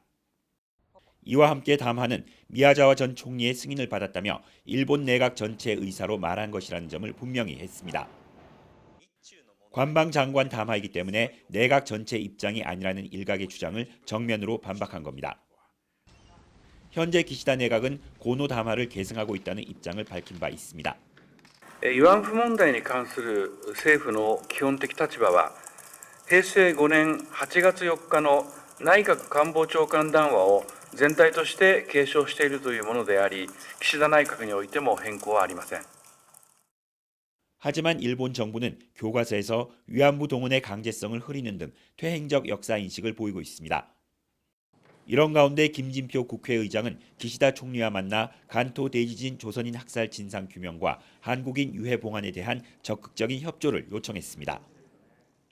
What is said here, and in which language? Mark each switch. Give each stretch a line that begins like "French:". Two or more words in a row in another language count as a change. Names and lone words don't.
Korean: 이와 함께 담화는 미야자와 전 총리의 승인을 받았다며 일본 내각 전체 의사로 말한 것이라는 점을 분명히 했습니다. 관방장관 담화이기 때문에 내각 전체 입장이 아니라는 일각의 주장을 정면으로 반박한 겁니다. 현재 기시다 내각은 고노 담화를 계승하고 있다는 입장을 밝힌 바 있습니다.
Japanese: 慰安婦問題に関する政府の基本的立場は平成5年8月4日の内閣官房長官談話を全体として継承しているというものであり、岸田内閣においても変更はありません。
Korean: 하지만 일본 정부는 교과서에서 위안부 동원의 강제성을 흐리는 등 퇴행적 역사인식을 보이고 있습니다. 이런 가운데 김진표 국회의장은 기시다 총리와 만나 간토 데이지진 조선인 학살 진상 규명과 한국인 유해 봉환에 대한 적극적인 협조를 요청했습니다.